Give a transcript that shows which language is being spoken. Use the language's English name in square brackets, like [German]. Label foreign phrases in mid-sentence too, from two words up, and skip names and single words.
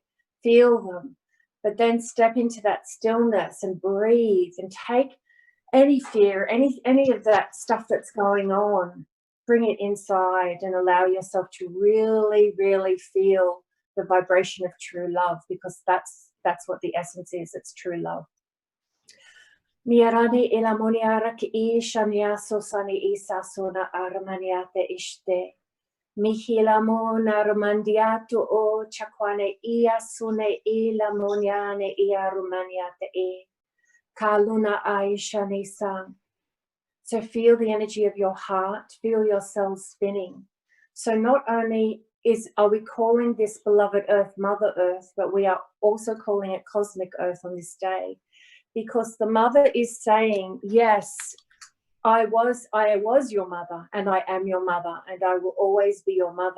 [English] Feel them, but then step into that stillness and breathe and take any fear, any of that stuff that's going on, bring it inside and allow yourself to really, really feel the vibration of true love, because that's what the essence is. It's true love. Miarani ilamoniara ki ishania sosani isa sona aramaniate ishte. Mihilamona romandiato o chakwane ia sune ilamoniane ia romaniate e. Kaluna Aishani Sang. So feel the energy of your heart, feel your cells spinning. So not only are we calling this beloved earth Mother Earth, but we are also calling it Cosmic Earth on this day, because the mother is saying, yes, I was your mother, and I am your mother, and I will always be your mother.